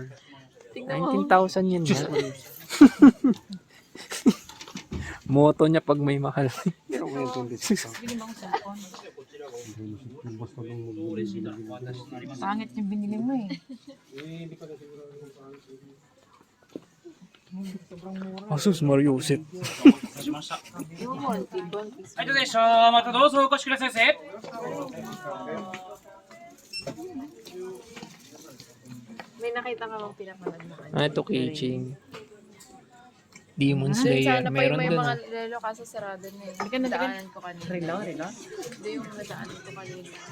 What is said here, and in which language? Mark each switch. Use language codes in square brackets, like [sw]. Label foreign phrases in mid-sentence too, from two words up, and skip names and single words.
[tl] 19,000 yan ba? Moto niya pag may mahal. Meron ko yung 26. Pangit yung binili mo eh. Asus Mario Set. [ja] はい、どうでしょう。またどうぞお越しくださいませ。 [tl] May nakita ka bang pinapanood mo kanina? Ano ito, keychain? Demon Sana Slayer. pa Meron may dun. mga lelo kaso sarado na eh. Hindi ka nadaanan ko kanina. Relo? Hindi yung nadaanan ko kanina.